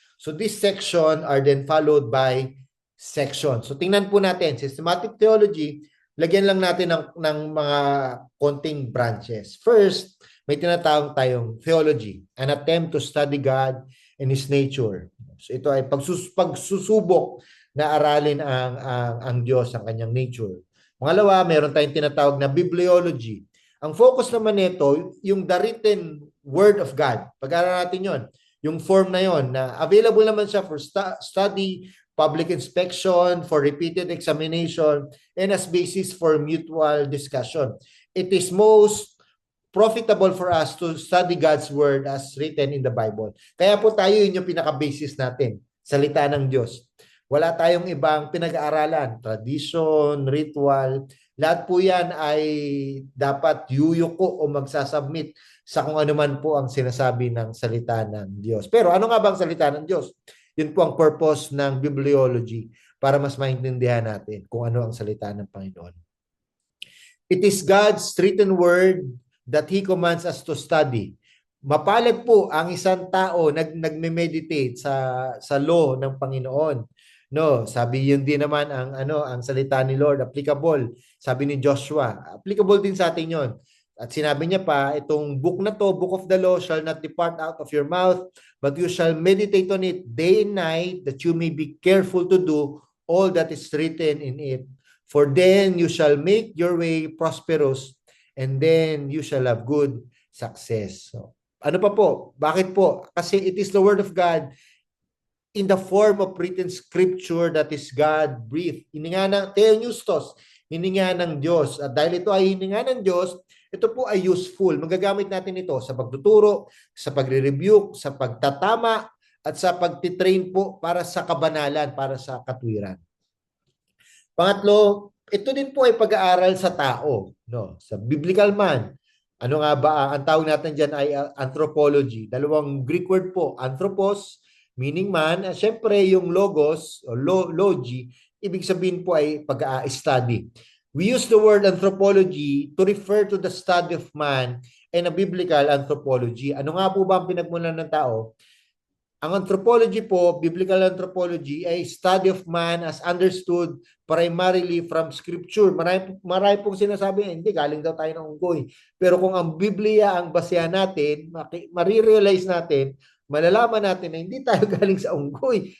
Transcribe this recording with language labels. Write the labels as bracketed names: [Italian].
[English] So this section are then followed by sections. [Filipino] So tingnan po natin, systematic theology, lagyan lang natin ng mga konting branches. [English] First, [Filipino] may tinatawag tayong [English] theology, an attempt to study God and His nature. [Filipino] So ito ay pagsusubok na aralin ang Diyos, ang kanyang nature. Pangalawa, meron tayong tinatawag na bibliology. Ang focus naman nito, yung [English] the written word of God. [Filipino] Pag-aaral natin yon, yung [English] form na yon na available naman siya for study, public inspection, for repeated examination, and as basis for mutual discussion. It is most profitable for us to study God's word as written in the Bible. [Filipino] Kaya po tayo yun yung pinaka-basis natin, salita ng Diyos. Wala tayong ibang pinag-aaralan, tradition, ritual. Lahat po yan ay dapat yuyuko o magsasubmit sa kung ano man po ang sinasabi ng salita ng Diyos. Pero ano nga bang salita ng Diyos? Yun po ang purpose ng bibliology para mas maintindihan natin kung ano ang salita ng Panginoon. [English] It is God's written word that He commands us to study. [Filipino] Mapalad po ang isang tao nagme-meditate sa law ng Panginoon. No, sabi yun din naman ang salita ni Lord, applicable. Sabi ni Joshua, applicable din sa atin yon. At sinabi niya pa, itong book na to, [English] book of the law, shall not depart out of your mouth, but you shall meditate on it day and night, that you may be careful to do all that is written in it. For then you shall make your way prosperous, and then you shall have good success. So, [Filipino] ano pa po? Bakit po? Kasi [English] it is the word of God in the form of written scripture that is God-breathed. [Filipino] Hininga ng Theopneustos, hininga ng Diyos. At dahil ito ay hininga ng Diyos, ito po ay useful. Magagamit natin ito sa pagtuturo, sa pagre-rebuke, sa pagtatama, at sa pagtitrain po para sa kabanalan, para sa katwiran. Pangatlo, ito din po ay pag-aaral sa tao, no? Sa biblical man. Ano nga ba ang tawag natin diyan ay anthropology. Dalawang Greek word po, anthropos meaning man, syempre yung logos o logi, ibig sabihin po ay pag-study. [English] We use the word anthropology to refer to the study of man and a biblical anthropology. [Filipino] Ano nga po ba ang pinagmulan ng tao? [English] Ang anthropology po, biblical anthropology, ay study of man as understood primarily from scripture. [Filipino] Marami pong sinasabi, hindi, galing daw tayo ng unggoy. Pero kung ang Biblia ang basehan natin, marirealize natin, malalaman natin na hindi tayo galing sa unggoy.